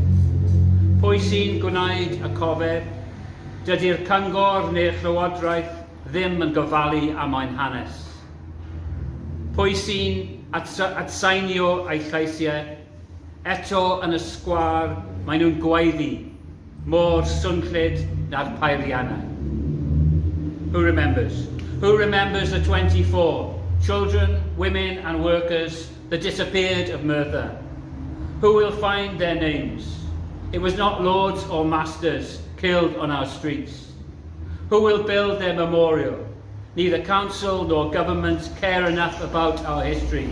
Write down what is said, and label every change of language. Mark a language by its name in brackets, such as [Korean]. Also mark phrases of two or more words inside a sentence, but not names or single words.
[Welsh] Pwy sy'n gwneud y cofer, dydy'r cyngor neu'r llywodraeth ddim yn gofalu am ein hanes. Pwy sy'n atseinio eu llaisiau, eto yn y sgwâr maen nhw'n gwaeddu, mor swnllyd na'r peiriannau. [English] Who remembers? Who remembers the 24 children, women and workers that disappeared of Merthyr? Who will find their names? It was not lords or masters killed on our streets. Who will build their memorial? Neither council nor government care enough about our history.